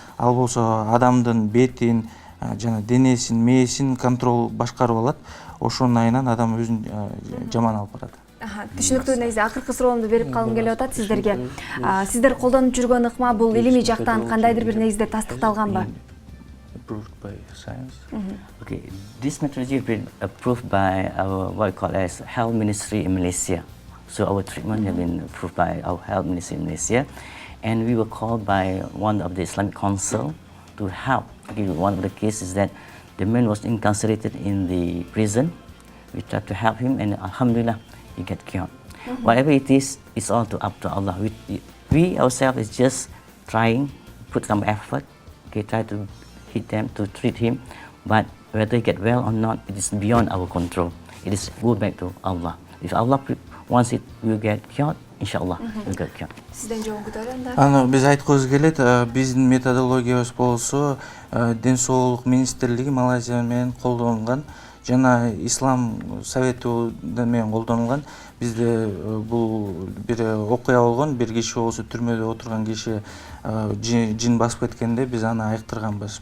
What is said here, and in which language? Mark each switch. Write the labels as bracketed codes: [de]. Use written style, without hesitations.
[ky] Ал болсо адамдын бетин, жана денесин, мээсин контрол башкарып алат. Ошонун айынан адам өзүн жаман алып барат. Түшүнүктүү. Негизи акыркы суроомду берип калгым келип атат сиздерге. Сиздер колдонуп жүргөн ыкма бул илимий жактан кандайдыр бир негизде тастыкталганбы? [en] Approved by science. This methodology has been approved by our what we call as Health Ministry in Malaysia. So our treatment has been approved by our Health Ministry in Malaysia, and we were called by one of the Islamic Council to help. One of the cases that the man was incarcerated in the prison we try to help him, and alhamdulillah, he get cured. Whatever it is, it's all up to Allah. We ourselves is just trying, put some effort, okay, try to hit them, to treat him, but whether he get well or not, it is beyond our control. It is go back to Allah. If Allah wants it, we'll get cured. Inshallah, we'll get cured. [ky] Сизден жооп күтөрөм. Аны биз айткыбыз келет, биздин методологиябыз болсо Ден соолук министрлиги Малайзия менен колдонгон жана Ислам совету менен колдонгон. Бизде бул бир окуя болгон, бир киши болсо түрмөдө отурган киши жин басып кеткенде биз аны айыктырганбыз.